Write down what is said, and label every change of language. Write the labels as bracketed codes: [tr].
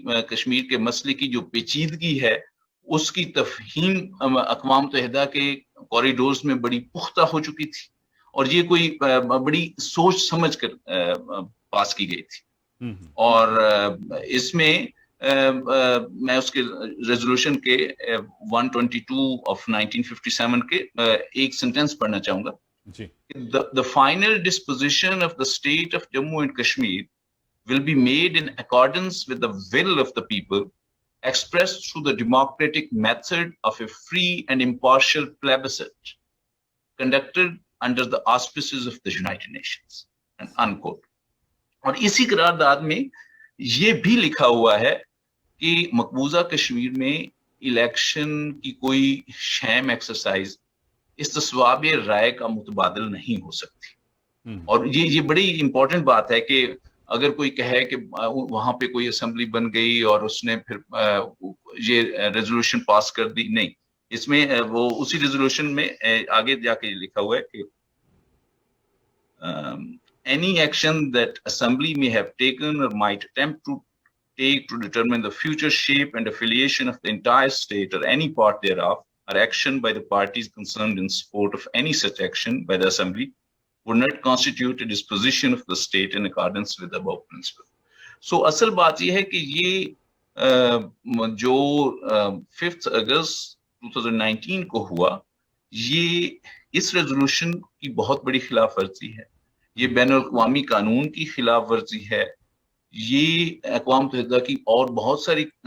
[ur] کشمیر کے مسئلے کی جو پیچیدگی ہے اس کی تفہیم اقوام متحدہ کے کوریڈورز میں بڑی پختہ ہو چکی تھی, اور یہ کوئی بڑی سوچ سمجھ کر پاس کی گئی تھی. اور اس میں میں اس کے ریزولوشن کے 122 of 1957 کے ایک سینٹینس پڑھنا چاہوں گا. [en] The final disposition of the state of Jammu and Kashmir will be made in accordance with the will of the people expressed through the democratic method of a free and impartial plebiscite conducted under the auspices of the United Nations, and unquote. [ur] اور اسی قرارداد میں یہ بھی لکھا ہوا ہے کہ مقبوضہ کشمیر میں الیکشن کی کوئی شام ایکسرسائز استصواب رائے کا متبادل نہیں ہو سکتی. اور یہ بڑی امپورٹنٹ بات ہے کہ اگر کوئی کہے کہ وہاں پہ کوئی اسمبلی بن گئی اور اس نے پھر یہ ریزولوشن پاس کر دی، نہیں. اس میں وہ اسی ریزولوشن میں آگے جا کے لکھا ہوا ہے کہ [en] any action that assembly may have taken or might attempt to take to determine the future shape and affiliation of the entire state or any part thereof, or action by the parties concerned in support of any such action by the assembly, would not constitute a disposition of the state in accordance with the above principle. [ur] So اصل بات یہ ہے کہ یہ جو 5 اگست 2019 کو ہوا، یہ اس ریزولوشن کی بہت بڑی خلاف ورزی ہے، یہ بین الاقوامی قانون کی خلاف ورزی ہے، یہ اقوام متحدہ کی اور بہت ساری